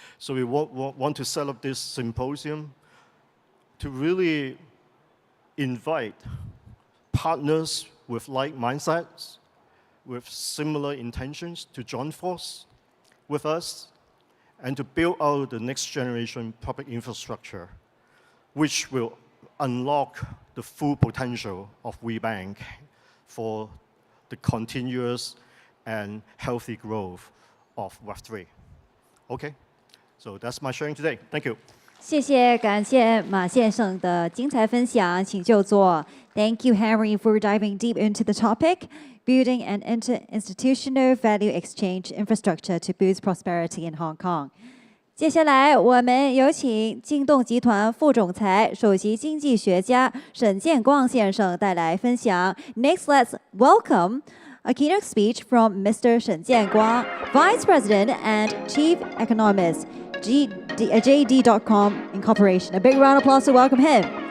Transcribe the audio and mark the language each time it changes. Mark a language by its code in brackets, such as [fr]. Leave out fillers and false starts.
[en] So we want to set up this symposium to really invite partners with like mindsets, with similar intentions to join force with us and to build out the next generation public infrastructure, which will unlock the full potential of WeBank for the continuous and healthy growth of Web3. Okay, so that's my sharing today. Thank you. [zh] 谢谢，感谢马先生的精彩分享，请就座。 [en] Thank you, Henry, for diving deep into the topic, building an institutional value exchange infrastructure to boost prosperity in Hong Kong. [zh] 接下来，我们有请京东集团副总裁、首席经济学家沈建光先生带来分享。 [en] Next, let's welcome a keynote speech from Mr. Shen Jianguang, Vice President and Chief Economist, JD.com Incorporation. A big round of applause to welcome him.